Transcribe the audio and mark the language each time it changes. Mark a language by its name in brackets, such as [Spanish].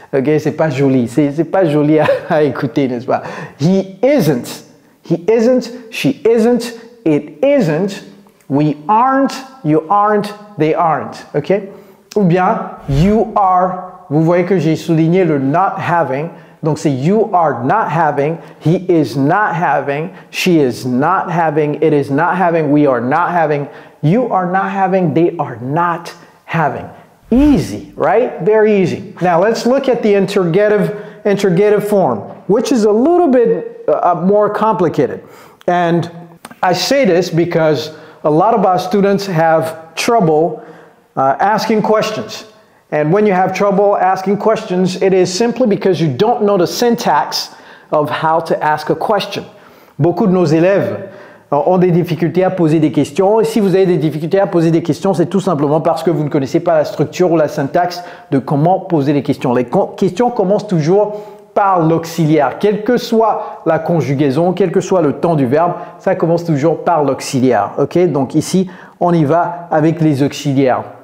[French] Ok, c'est pas joli, c'est pas joli à écouter, n'est-ce pas? [English] He isn't, she isn't, it isn't, we aren't, you aren't, they aren't, ok? [French] Ou bien, [English] you are, [French] vous voyez que j'ai souligné le [English] not having, [French] donc c'est [English] you are not having, he is not having, she is not having, it is not having, we are not having, you are not having, they are not having. Easy, right? Very easy. Now let's look at the interrogative form, which is a little bit more complicated. And I say this because a lot of our students have trouble asking questions. And when you have trouble asking questions, it is simply because you don't know the syntax of how to ask a question. [French] Beaucoup de nos élèves ont des difficultés à poser des questions. Et si vous avez des difficultés à poser des questions, c'est tout simplement parce que vous ne connaissez pas la structure ou la syntaxe de comment poser les questions. Les questions commencent toujours par l'auxiliaire. Quelle que soit la conjugaison, quel que soit le temps du verbe, ça commence toujours par l'auxiliaire. Ok? Donc ici, on y va avec les auxiliaires.